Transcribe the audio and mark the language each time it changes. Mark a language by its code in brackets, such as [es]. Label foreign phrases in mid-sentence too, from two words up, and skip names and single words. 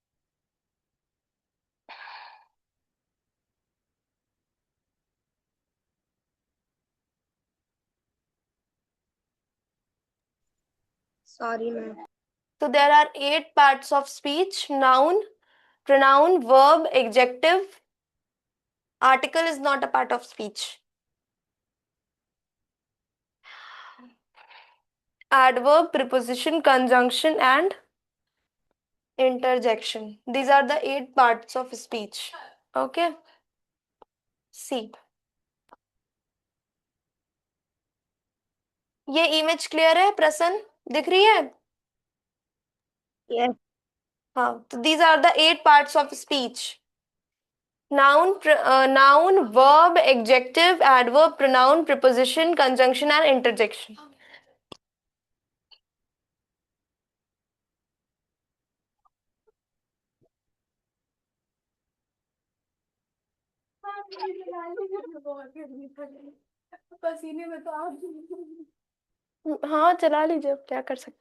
[en] sorry ma'am. तो there are 8 parts of speech: noun, pronoun, verb, adjective. Article is not a part of speech. Adverb, preposition, conjunction, and interjection. These are the 8 parts of speech. Okay. See. [hi] ये [en] image clear [hi] है प्रसन्न, दिख रही है? यस। हाँ, तो [en] these are the 8 parts of speech: noun, noun, verb, adjective, adverb, pronoun, preposition, conjunction, and interjection. [hi] पसीने में तो आप हाँ चला लीजिए, अब क्या कर सकते